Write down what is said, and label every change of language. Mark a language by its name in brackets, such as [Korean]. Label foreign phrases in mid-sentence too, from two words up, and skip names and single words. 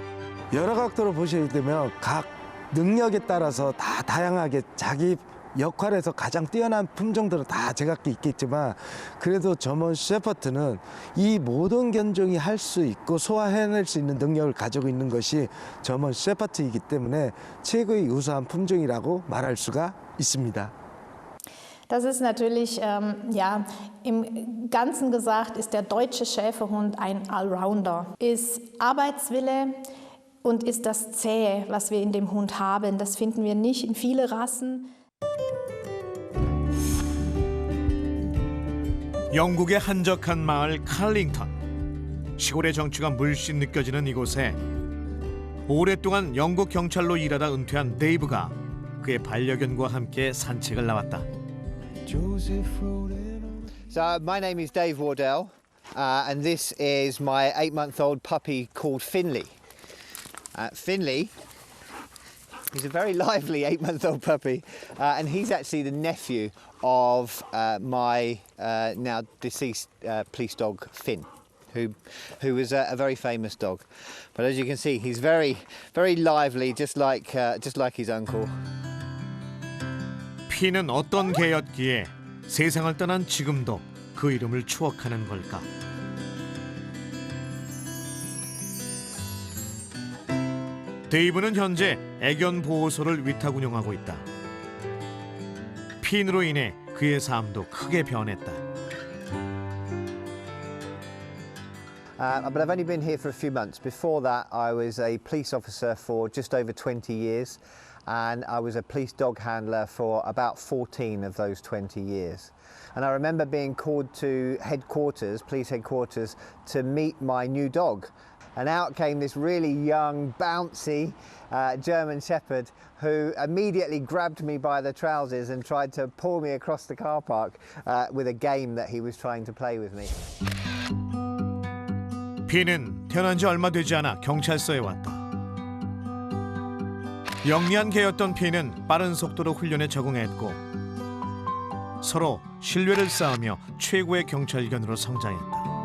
[Korean] 여러 각도로 보셔야 되면 각 능력에 따라서 다 다양하게 자기 역할에서 가장 뛰어난 품종들은 다 제각기 있겠지만 그래도 저먼 셰퍼드는 이 모든 견종이 할 수 있고 소화해낼 수 있는 능력을 가지고 있는 것이 저먼 셰퍼드이기 때문에 최고의 우수한 품종이라고 말할 수가 있습니다. [German] Das ist natürlich, ja, im Ganzen gesagt ist der deutsche Schäferhund ein Allrounder, ist Arbeitswille und ist das Zähe, was wir in dem Hund haben. Das finden wir nicht in vielen Rassen. [Korean] 영국의 한적한 마을 칼링턴. 시골의 정취가 물씬 느껴지는 이곳에 오랫동안 영국 경찰로 일하다 은퇴한 데이브가 그의 반려견과 함께 산책을 나왔다. [English] So my name is Dave Wardell, and this is my 8-month-old puppy called Finley. Finley is a very lively 8-month-old puppy, and he's actually the nephew of my now deceased police dog Finn, who was a very famous dog. But as you can see, he's very lively, just like his uncle. [Korean] 핀은 어떤 개였기에 세상을 떠난 지금도 그 이름을 추억하는 걸까? 데이브는 현재 애견 보호소를 위탁 운영하고 있다. 핀으로 인해 그의 삶도 크게 변했다. [English] But I've only been here for a few months. Before that, I was a police officer for just over 20 years. And I was a police dog handler for about 14 of those 20 years. And I remember being called to headquarters, police headquarters, to meet my new dog. and out came this really young, bouncy German Shepherd who immediately grabbed me by the trousers and tried to pull me across the car park with a game that he was trying to play with me. [Korean] 핀은 태어난 지 얼마 되지 않아 경찰서에 왔다. 영리한 개였던 핀은 빠른 속도로 훈련에 적응했고 서로 신뢰를 쌓으며 최고의 경찰견으로 성장했다.